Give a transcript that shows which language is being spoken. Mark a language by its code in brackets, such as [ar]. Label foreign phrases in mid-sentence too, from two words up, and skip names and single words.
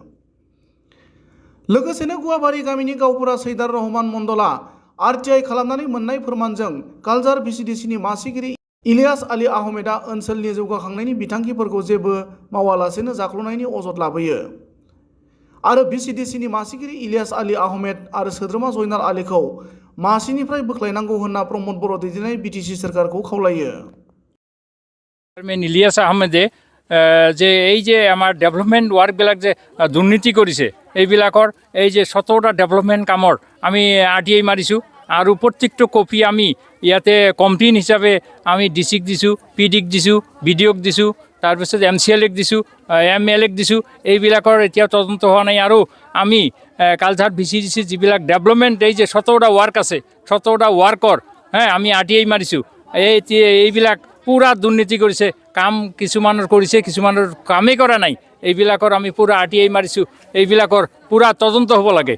[brx] लोगोसेनो गुवाबारि गामिनि गावबुरा सैदार रहमान मण्डलआ RTI खालामनानै मोननाय फोरमानजों कालजार VCDCनि मासिगिरि इलियास आली आहमेदआ ओनसोलनि जौगाखांनायनि बिथांखिफोरखौ जेबो मावालासेनो जाख्ल'नायनि अजद लाबोयो आरो VCDCनि मासिगिरि इलियास आली आहमेद आरो सोद्रोमा जयनाल आलीखौ मासिनिफ्राय बोख्लायनांगौ होनना प्रमद बर' दैदेननाय BTC सोरखारखौ खावलायो। [as] চেয়ারম্যান ইলিয়াস আহমেদে যে এই যে আমাৰ [en] development workবিলাক [as] যে দুৰ্নীতি কৰিছে এইবিলাকৰ এই যে 17টা ডেভেলপমেণ্ট কামৰ আমি RTI মাৰিছোঁ আৰু প্ৰত্যেকটো কপি আমি ইয়াতে কমপ্লেইন হিচাপে আমি ডিচিক দিছোঁ পিডিক দিছোঁ BDOক দিছোঁ তাৰপিছত MCLক দিছোঁ MLক দিছোঁ এইবিলাকৰ এতিয়াও তদন্ত হোৱা নাই আৰু আমি কালচাৰ VCDC যিবিলাক ডেভেলপমেণ্ট এই যে 17টা ৱাৰ্ক আছে 17টা ৱাৰ্কৰ আমি RTI মাৰিছোঁ এইবিলাক পুৰা দুৰ্নীতি কৰিছে কাম কিছুমানৰ কৰিছে কিছুমানৰ কামেই কৰা নাই এইবিলাকৰ আমি পুৰা RTI মাৰিছোঁ এইবিলাকৰ পুৰা তদন্ত হ'ব লাগে।